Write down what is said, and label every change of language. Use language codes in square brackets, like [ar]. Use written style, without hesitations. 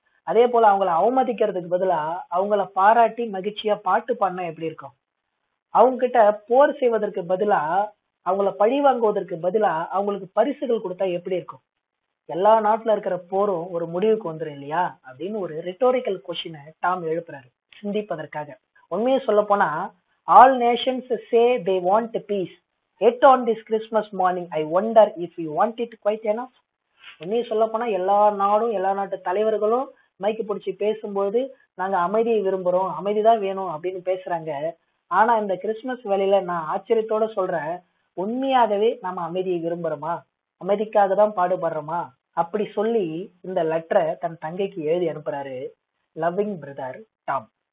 [ta] அதே போல அவங்கள அவமதிக்கிறதுக்கு பதிலா அவங்கள பாராட்டி மகிழ்ச்சியா பாட்டு பாடினா எப்படி இருக்கும். அவங்க கிட்ட போர் செய்வதற்கு பதிலா அவங்கள பழி வாங்குவதற்கு பதிலா அவங்களுக்கு பரிசுகள் கொடுத்தா எப்படி இருக்கும். எல்லா நாட்டுல இருக்கிற போரும் ஒரு முடிவுக்கு வந்துடும் இல்லையா அப்படின்னு ஒரு ரிட்டோரிக்கல் கொஸ்டினை டாம் எழுப்புறாரு சிந்திப்பதற்காக. உண்மையை சொல்ல போனா, [en] all nations say they want peace, yet on this Christmas morning I wonder if we want it quite enough. [ta] உண்மையை சொல்ல போனா எல்லா நாடும் எல்லா நாட்டு தலைவர்களும் மைக்கு பிடிச்சி பேசும்போது நாங்க அமைதியை விரும்புறோம், அமைதிதான் வேணும் அப்படின்னு பேசுறாங்க. ஆனா இந்த கிறிஸ்துமஸ் வேலையில நான் ஆச்சரியத்தோட சொல்றேன், உண்மையாகவே நாம அமைதியை விரும்புறோமா, அமைதிக்காக தான் பாடுபடுறோமா அப்படி சொல்லி இந்த லெட்டரை தன் தங்கைக்கு எழுதி அனுப்புறாரு லவ்விங் பிரதர் டாம்.